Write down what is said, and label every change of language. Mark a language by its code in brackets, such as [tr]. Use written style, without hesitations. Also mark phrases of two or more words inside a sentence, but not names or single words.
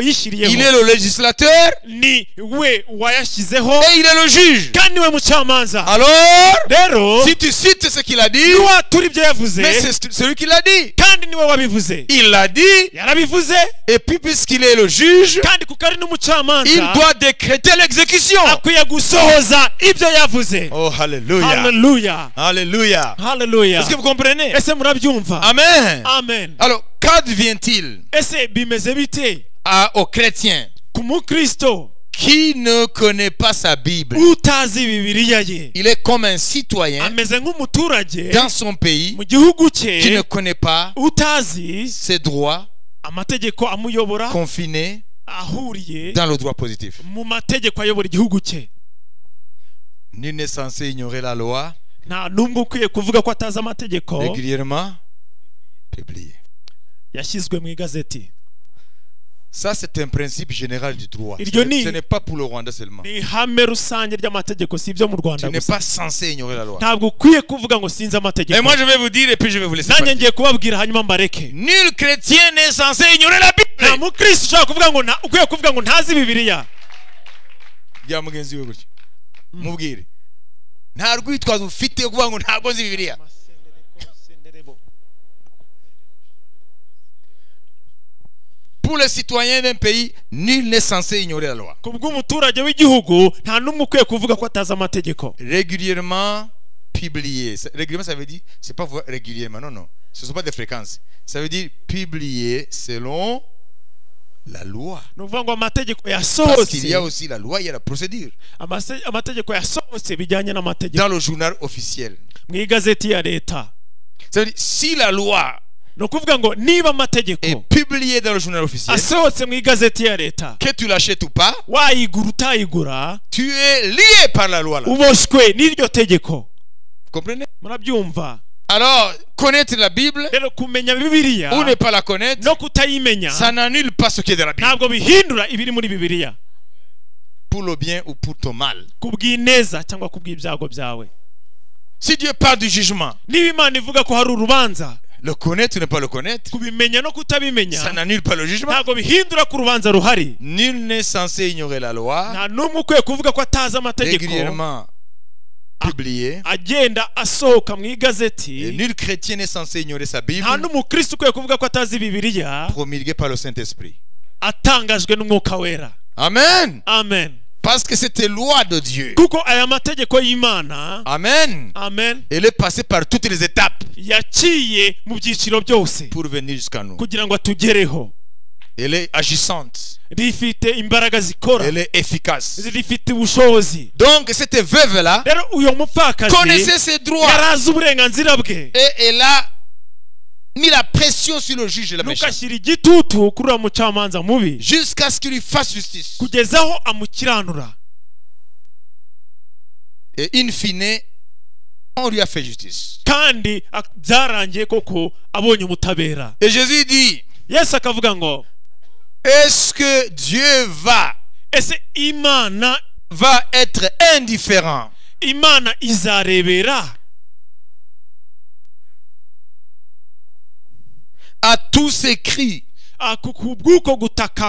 [fr] Il [rw] yishyiriyeho. [fr] est le législateur [rw] Ni we wayashyizeho [fr] et il est le juge. [rw] kandi niwe mucamanza. [fr] Alors, [rw] Rero [fr] si tu cites ce qu'il a dit, [rw] niwatura ibyo yavuze, [fr] mais c'est celui qui l'a dit. [rw] kandi niwe wabivuze, [fr] Il l'a dit, [rw] yarabivuze, [fr] et puis puisqu'il est le juge, [rw] kandi kuko ari [fr] il [rw] n'umucamanza [fr] doit décréter l'exécution. [rw] akwiye gusohoza ibyo yavuze. [fr] Oh, alléluia. [rw] Haleluya. [fr] Alléluia. [rw] Haleluya. [fr] Est-ce que vous comprenez? [rw] Ese murabyumva? [fr] Amen. [rw] Amen. [fr] Alors, qu'advient-il [rw] Ese bimeze bite [fr] aux chrétiens [rw] ku mukristo [fr] qui ne connaît pas sa Bible? [rw] utazi Bibiliya ye? [fr] Il est comme un citoyen [rw] Ameze nk'umuturage [fr] dans son pays [rw] mu gihugu [fr] qui ne [rw] cye [fr] connaît pas [rw] utazi [fr] ses droits [rw] amategeko amuyobora, [fr] confinés [rw] ahuriye [fr] dans le droit positif. [rw] mu mategeko ayobora igihugu cye. [fr] Nul n'est censé ignorer la loi, [rw] Nta n'umwe ukwiye kuvuga ko atazi amategeko [fr] régulièrement publiée. [rw] yashyizwe mu igazeti. [fr] Ça, c'est un principe général du droit. [rw] Iryo ni- [fr] Ce n'est pas pour le Rwanda seulement. [rw] Ni ihame rusange ry'amategeko, si ibyo mu [fr] Tu [rw] Rwanda [fr] n'es [rw] gusa. [fr] pas censé ignorer la loi. [rw] Ntabwo ukwiye kuvuga ngo sinzi [fr] Et [rw] amategeko. [fr] moi, je vais vous dire et puis je vais vous laisser [rw] Nanjye [fr] partir. [rw] ngiye kubabwira hanyuma mbareke. [fr] Nul chrétien n'est censé ignorer la [rw] Nta [fr] Bible. [rw] mukristo ushobora kuvuga ngo ukwiye kuvuga ngo ntazi Bibiliya. Bya mugenzi we gutya. Mubwire. Nta rwitwazo ufite kuvuga ngo ntabwo nzi Bibiliya. [fr] Pour les citoyens d'un pays, nul n'est censé ignorer la loi. [rw] ku bw'umuturage w'igihugu nta n'umwe ukwiye kuvuga ko atazi amategeko. [fr] Régulièrement publier. Régulièrement, ça veut dire, c'est pas régulièrement, non, non. Ce ne sont pas des fréquences. Ça veut dire publier selon la loi. [rw] Ni ukuvuga ngo amategeko [fr] Parce qu'il y a [rw] yasohotse, [fr] aussi la loi, il y a la procédure. [rw] amategeko yasohotse bijyanye n'amategeko [fr] Dans le journal officiel. [rw] mu igazeti ya leta. [fr] Ça veut dire, si la loi [rw] Ni ukuvuga ngo niba amategeko [fr] est publiée dans le journal officiel, [rw] asohotse mu igazeti ya leta, [fr] que tu l'achètes ou pas, [rw] wayigura utayigura, [fr] tu es lié par la loi là. [rw] uboshywe n'iryo tegeko. [fr] Vous comprenez? [rw] Murabyumva? [fr] Alors, connaître la Bible [rw] Rero kumenya Bibiliya [fr] ou ne pas la connaître, [rw] no kutayimenya [fr] ça n'annule pas ce qui est de la Bible. [rw] ntabwo bihindura ibiri muri Bibiliya, [fr] Pour le bien ou pour ton mal. [rw] ku bw'ineza cyangwa ku bw'ibyago byawe. [fr] Si Dieu parle du jugement, [rw] Niba Imana ivuga ko hari urubanza, [fr] le connaître ou ne pas le connaître, [rw] kubimenya no kutabimenya [fr] ça n'annule pas le jugement. [rw] ntabwo bihindura ku rubanza ruhari. [fr] Nul n'est censé ignorer la loi. [rw] Nta n'umwe ukwiye kuvuga ko atazi amategeko [fr] Régulièrement publié. [rw] agenda asohoka mu [fr] Et [rw] igazeti. [fr] nul chrétien n'est censé ignorer sa Bible, [rw] Nta n'umukristo ukwiye kuvuga ko atazi Bibiliya, [fr] promulguée par le Saint-Esprit. [rw] atangajwe n'umwuka wera. [fr] Amen. [rw] Amen. [fr] Parce que c'était loi de Dieu. [rw] Kuko aya mategeko y'Imana, [fr] Amen. [rw] amen, [fr] Elle est passée par toutes les étapes [rw] yaciye mu byiciro byose [fr] pour venir jusqu'à nous. [rw] kugira ngo atugereho. [fr] Elle est agissante. [rw] Rifite imbaraga zikora, [fr] Elle est efficace. [rw] rifite ubushobozi. [fr] Donc cette veuve-là [rw] Rero uyo mupfakazi [fr] connaissait ses droits. [rw] yarazi uburenganzira bwe, [fr] Et elle a mis la pression sur le juge et la méchant. [rw] ntukashyira igitutu kuri uwo mucamanza mubi [fr] Jusqu'à ce qu'il lui fasse justice. [rw] kugeza aho amukiranura. [fr] Et [la] in fine, [fr] on lui a fait justice. [rw] Kandi byarangiye koko abonye ubutabera. [fr] Et Jésus dit, [rw] Yesu akavuga ngo, [fr] est-ce que Dieu [rw] ese Imana [fr] être indifférent [rw] izarebera [fr] à tous ces cris [rw] ku bw'uko gutaka